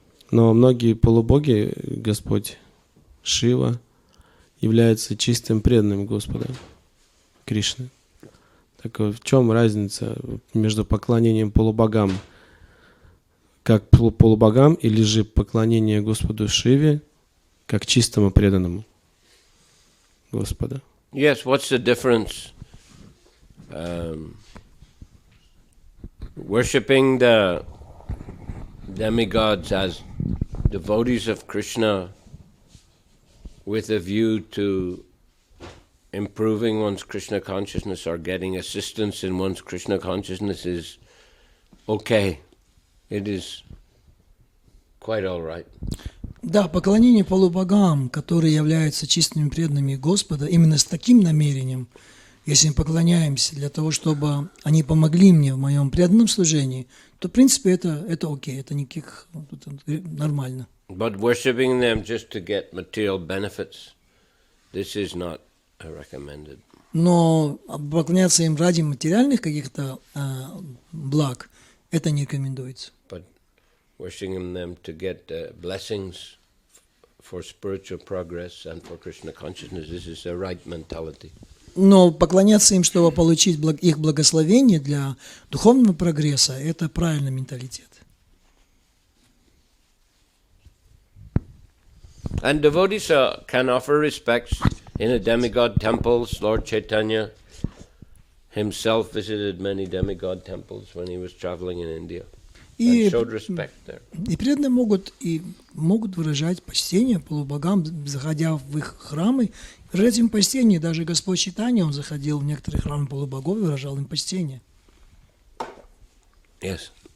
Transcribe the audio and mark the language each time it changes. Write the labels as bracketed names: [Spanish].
[Russian] Но многие полубоги, Господь Шива, являются чистым преданным Господа Кришны. Так в чем разница между поклонением полубогам, как полубогам, или же поклонение Господу Шиве, как чистому преданному Господа? [English] Yes, what's the difference? Worshipping the demigods as devotees of Krishna with a view to improving one's Krishna consciousness or getting assistance in one's Krishna consciousness is okay. It is quite all right. [Russian] Да, поклонение полубогам, которые являются чистыми преданными Господа, именно с таким намерением, если мы поклоняемся для того, чтобы они помогли мне в моем преданном служении, то, в принципе, это окей, это никаких, это нормально. [English] But worshipping them just to get material benefits, this is not recommended. [Russian] Но поклоняться им ради материальных каких-то благ, это не рекомендуется. [English] But worshipping them to get blessings for spiritual progress and for Krishna consciousness, this is a right mentality. [Russian] Но поклоняться им, чтобы получить их благословение для духовного прогресса, это правильный менталитет. [English] And devotees can offer respects in a demigod temples. Lord Chaitanya himself visited many demigod temples when he was traveling in India and showed respect there. [Russian] И преданные могут выражать почтение полубогам, заходя в их храмы. Выражать им почтение. Даже Господь Чайтанья, он заходил в некоторые храмы полубогов и выражал им почтение. [English] Yes.